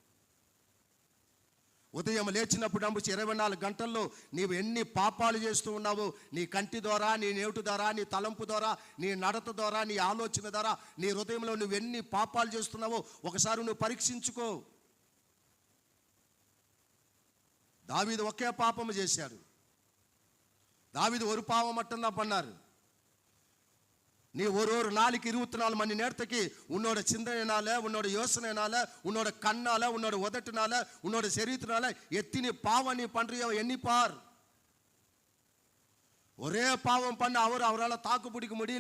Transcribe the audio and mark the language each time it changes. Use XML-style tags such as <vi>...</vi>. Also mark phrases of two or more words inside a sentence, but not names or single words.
<te>ఉదయం లేచినప్పుడు 24 గంటల్లో నీవు ఎన్ని పాపాలు చేస్తూ ఉన్నావు, నీ కంటి ద్వారా, నీ నేటి ద్వారా, నీ తలంపు ద్వారా, నీ నడత ద్వారా, నీ ఆలోచన ద్వారా, నీ హృదయంలో నువ్వు ఎన్ని పాపాలు చేస్తున్నావో ఒకసారి నువ్వు పరీక్షించుకో. దావీదు ఒకే పాపము చేశాడు.</te> <ta>தாவீது ஒரு பாவம் மட்டும்தான் பண்ணாரு. நீ ஒரு நாளைக்கு 24 மணி நேரத்துக்கு உன்னோட சிந்தனையினால, உன்னோட யோசனையினால, உன்னோட கண்ணால, உன்னோட உதட்டுனால, உன்னோட சரீரத்தினால எத்தனை பாவம் நீ பண்றியோ எண்ணிப்பார். ஒரே பாவம் பண்ண அவரால் தாக்கு பிடிக்க முடியல.</ta>